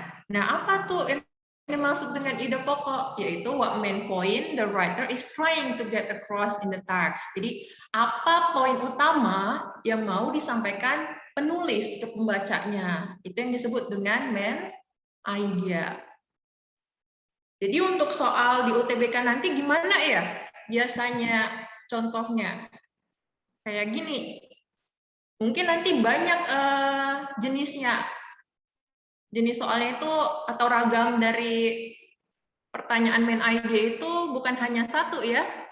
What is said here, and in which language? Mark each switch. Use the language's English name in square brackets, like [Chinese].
[Indonesian] Nah, apa tuh yang dimaksud dengan ide pokok? Yaitu [English] what main point the writer is trying to get across in the text. [Indonesian] Jadi, apa poin utama yang mau disampaikan penulis ke pembacanya? Itu yang disebut dengan main idea. Jadi untuk soal di UTBK nanti gimana ya? Biasanya contohnya kayak gini, mungkin nanti banyak jenisnya, jenis soalnya itu atau ragam dari pertanyaan main idea itu bukan hanya satu ya.